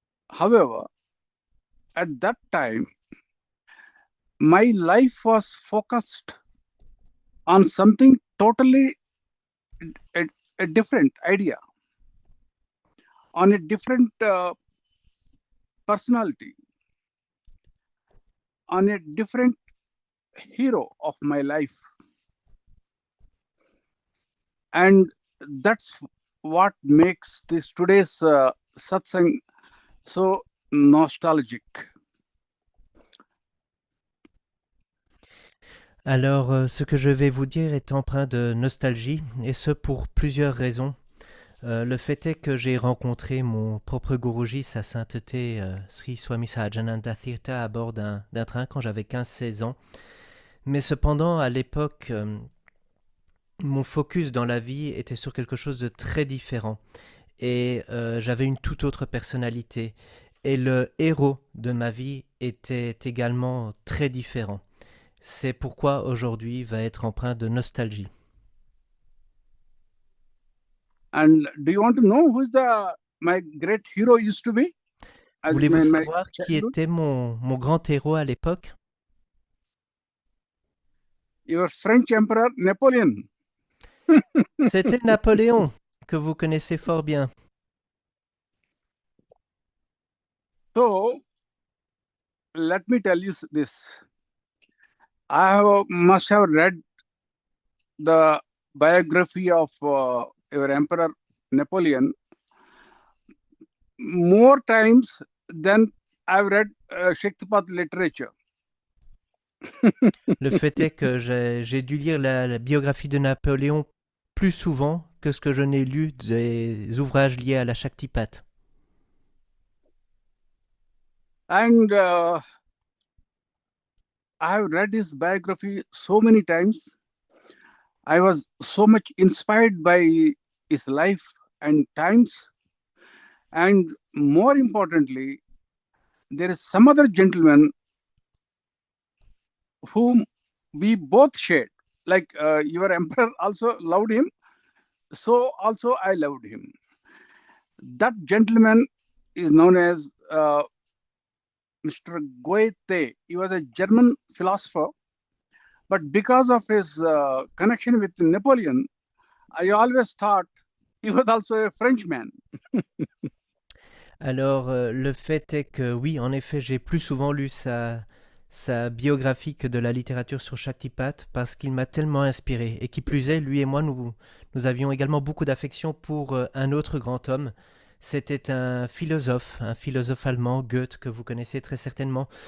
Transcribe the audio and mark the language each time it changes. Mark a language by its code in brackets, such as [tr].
[en] However, at that time, my life was focused on something totally a different idea, on a different personality, on a different hero of my life. And that's what makes this today's satsang so nostalgic. [fr] Alors, ce que je vais vous dire est empreint de nostalgie, et ce pour plusieurs raisons. Le fait est que j'ai rencontré mon propre Guruji, sa sainteté Sri Swami Sahajananda Tirtha, à bord d'un train quand j'avais 15-16 ans. Mais cependant, à l'époque, mon focus dans la vie était sur quelque chose de très différent. Et j'avais une toute autre personnalité. Et le héros de ma vie était également très différent. C'est pourquoi aujourd'hui va être empreint de nostalgie. [en] And do you want to know who is my great hero used to be? [fr] Voulez-vous savoir qui était mon grand héros à l'époque? [en] Your French Emperor Napoleon. [fr] C'était Napoléon, que vous connaissez fort bien. [en] So, let me tell you this. Must have read the biography of your Emperor Napoleon more times than I've read Shaktipat literature. Le fait est que j'ai dû lire la biographie de Napoléon plus souvent que ce que je n'ai lu des ouvrages liés à la Shaktipat. And I have read his biography so many times. I was so much inspired by his life and times. And more importantly, there is some other gentleman whom we both shared. Like your emperor also loved him, so also I loved him. That gentleman is known as Mr. Goethe. He was a German philosopher, but because of his connection with Napoleon, I always thought he was also a Frenchman. [fr] Alors, le fait est que oui, en effet, j'ai plus souvent lu sa biographie que de la littérature sur Shaktipat parce qu'il m'a tellement inspiré. Et qui plus est, lui et moi, nous avions également beaucoup d'affection pour un autre grand homme. C'était un philosophe allemand, Goethe, que vous connaissez très certainement.